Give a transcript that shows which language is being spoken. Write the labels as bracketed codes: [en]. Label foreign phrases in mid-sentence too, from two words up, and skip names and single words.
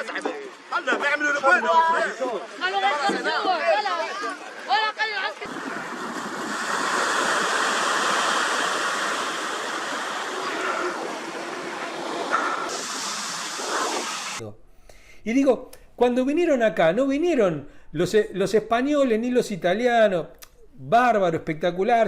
[ar] هلا بيعملوا لكم قالوا لا ترجعوا ولا قالوا العسكر. [es] Y digo, cuando vinieron acá, no vinieron los españoles ni los italianos. Bárbaro, espectacular.